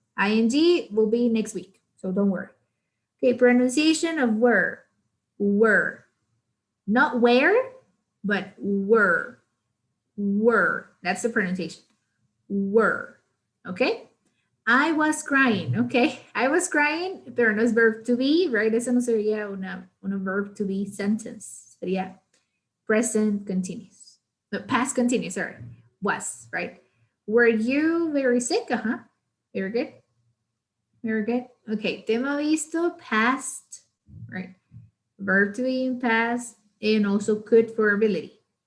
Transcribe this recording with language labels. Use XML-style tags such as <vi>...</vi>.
<en>ing will be next week, so don't worry. Okay, pronunciation of were. Were. Not where, but were. Were. That's the pronunciation. Were. Okay? I was crying. Okay. I was crying,</en> <es>pero no es</es> <en>verb to be, right?</en> <es>Eso no sería una verb to be sentence. Sería present continuous. No, past continuous, sorry.</es> <en>Was, right? Were you very sick? Very good. Very good. Okay.</en> <es>Tema visto, past, right?</es> <en>Verb to be in past, and also could for ability.</en>